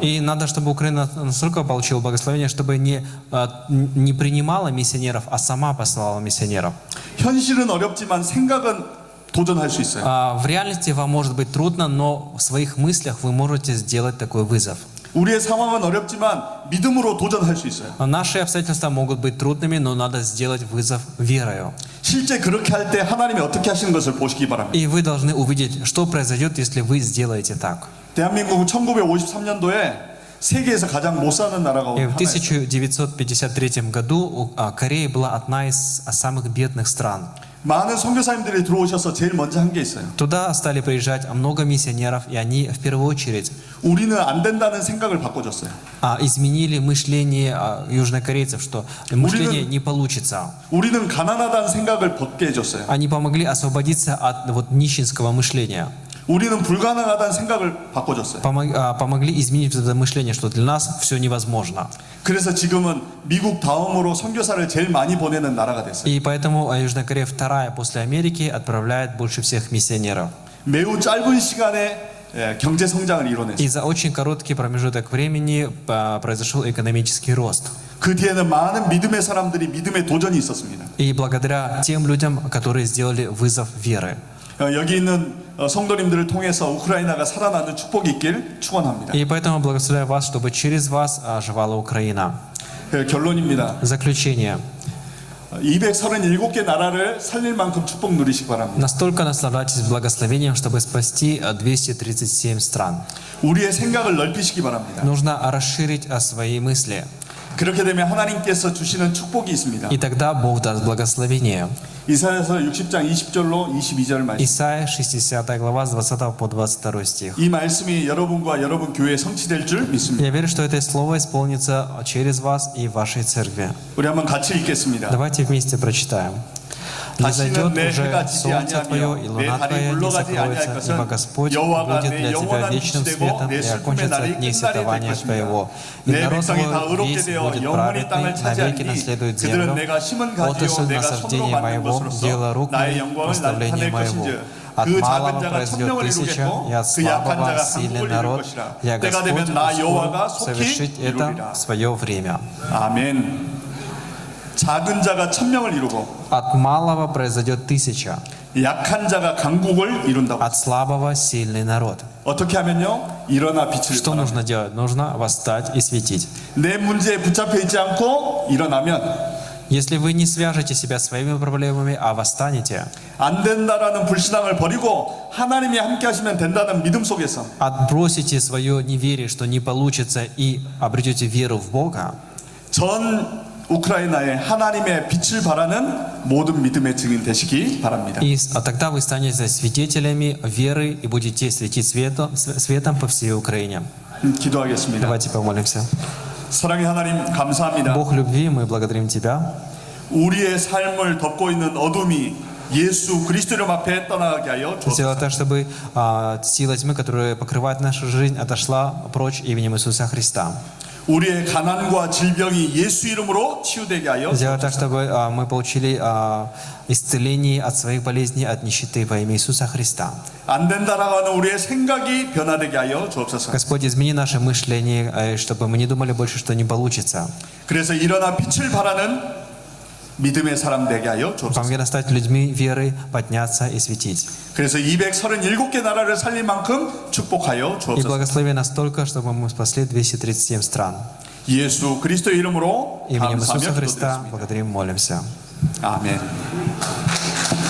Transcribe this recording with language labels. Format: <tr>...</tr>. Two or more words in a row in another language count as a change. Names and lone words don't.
<ru>И надо, чтобы Украина настолько получила благословение, чтобы не принимала миссионеров, а сама послала миссионеров.</ru> <ko>현실은 어렵지만 생각은 도전할 수 있어요.</ko> <ru>В реальности вам может быть трудно, но в своих мыслях вы можете сделать такой вызов.</ru> <ko>우리의 상황은 어렵지만 믿음으로 도전할 수 있어요.</ko> <ru>Наши обстоятельства могут быть трудными, но надо сделать вызов верою.</ru> <ko>실제 그렇게 할 때 하나님이 어떻게 하시는 것을 보시기 바랍니다.</ko> <ru>И вы должны увидеть, что произойдет, если вы сделаете так.</ru> <ko>대한민국은 1953년도에 세계에서 가장 못 사는 나라가</ko> <ru>И в</ru> <ko>하나였어요.</ko> <ru>1953 году Корея была одна из самых бедных стран.</ru> <ko>많은 선교사님들이 들어오셔서 제일 먼저 한 게 있어요.</ko> <ru>Туда стали приезжать много миссионеров, и они в первую очередь</ru> <ko>우리는 안 된다는 생각을 바꿔줬어요.</ko> <ru>изменили мышление южнокорейцев, что мышление не получится.</ru> <ko>우리는 가난하다는 생각을 벗게 해줬어요.</ko> <ru>Они помогли освободиться от нищенского мышления.</ru> <ko>우리는 불가능하다는 생각을 바꿔줬어요.</ko> <ru>Помогли изменить это мышление, что для нас все невозможно.</ru> <ko>그래서 지금은 미국 다음으로 선교사를 제일 많이 보내는 나라가 됐어요.</ko> <ru>И поэтому Южная Корея вторая после Америки отправляет больше всех миссионеров.</ru> <ko>매우 짧은 시간에 경제 성장을 이뤄냈어요.</ko> <ru>И за очень короткий промежуток времени произошел экономический рост.</ru> <ko>그 뒤에는 많은 믿음의 사람들이 믿음의 도전이 있었습니다.</ko> <ru>И благодаря тем людям, которые сделали вызов веры.</ru> <ko>여기 있는 성도님들을 통해서 우크라이나가 살아나는 축복이 있길 축원합니다.</ko> <ru>И поэтому благословляю вас, чтобы через вас оживала Украина.</ru> <ko>결론입니다.</ko> <ru>Заключение.</ru> <ko>237개 나라를 살릴 만큼 축복 누리시기 바랍니다.</ko> <ru>Настолько наслаждайтесь благословением, чтобы спасти 237 стран.</ru> <ko>우리의 생각을 넓히시기 바랍니다.</ko> <ru>Нужно расширить свои мысли.</ru> <ko>그렇게 되면 하나님께서 주시는 축복이 있습니다.</ko> <ru>И тогда Бог даст благословение.</ru> <ko>이사야서 60장 20절로 22절 말씀.</ko> <ru>Исайя 60 глава с 20 по 22 стих.</ru> <ko>이 말씀이 여러분과 여러분 교회에 성취될 줄 믿습니다.</ko> <ru>Я верю, что это слово исполнится через вас и в вашей церкви.</ru> <ko>우리 한번 같이 읽겠습니다.</ko> <ru>Давайте вместе прочитаем. Не зайдет уже солнце Твое, и луна Твоя не закроется, ибо Господь будет для Тебя вечным светом, и окончится дни сетования Твоего. И народ Твой весь будет праведный, навеки наследует землю. Отрасль насаждения моего, дело рук моих, прославление моего. От малого произойдет 1000, и от слабого сильный народ. Я Господь успею совершить это в свое время.</ru> <ko>아멘. 작은 자가 1000명을 이루고</ko> <ru>От малого произойдет 1000,</ru> <ko>약한 자가 강국을 이룬다고.</ko> <ru>от слабого сильный народ.</ru> <ko>어떻게 하면요? 일어나 빛을</ko> <ru>Что</ru> <ko>발하라.</ko> <ru>нужно делать? Нужно восстать и светить.</ru> <ko>내 문제에 붙잡혀 있지 않고 일어나면</ko> <ru>Если вы не свяжете себя своими проблемами, а восстанете,</ru> <ko>안 된다라는 불신앙을 버리고 하나님이 함께 하시면 된다는 믿음 속에서</ko> <ru>отбросите свое неверие, что не получится, и обретете веру в Бога,</ru> <ko>전 우크라이나에 하나님의 빛을 발하는 모든 믿음의 증인 되시기 바랍니다.</ko> <ru>и тогда вы станете свидетелями веры и будете светить светом по всей Украине.</ru> <ko>기도하겠습니다.</ko> <ru>Давайте помолимся.</ru> <ko>사랑의 하나님 감사합니다.</ko> <ru>Бог любви, мы благодарим Тебя.</ru> <ko>우리의 삶을 덮고 있는 어둠이 예수 그리스도 이름 앞에 떠나게 하여</ko> <ru>Сделай</ru> <ko>주옵소서.</ko> <ru>так, чтобы сила тьмы, которая покрывает нашу жизнь, отошла прочь именем Иисуса Христа.</ru> <ko>우리의 가난과 질병이 예수 이름으로 치유되게 하여</ko> <ru>Сделай так, чтобы мы получили исцеление от своих болезней, от нищеты во имя Иисуса Христа.</ru> <ko>안 된다라고 하는 우리의 생각이 변화되게 하여 주옵소서.</ko> <ru>Господь, измени наше мышление, чтобы мы не думали больше, что не получится.</ru> <ko>그래서 일어나 빛을 발하는 믿음의 사람 되게 하여 주옵소서.</ko> <ru>Помоги нас стать людьми веры, подняться и светить.</ru> <ko>그래서 237개 나라를 살릴 만큼 축복하여</ko> <ru>И</ru> <ko>주옵소서.</ko> <ru>благослови настолько, чтобы мы спасли 237 стран.</ru> <ko>예수 그리스도의 이름으로</ko> <ru>Именем Иисуса</ru> <ko>감사하며</ko> <ru>Христа</ru> <ko>기도드렸습니다.</ko> <ru>благодарим, молимся.</ru> <ko>아멘.</ko>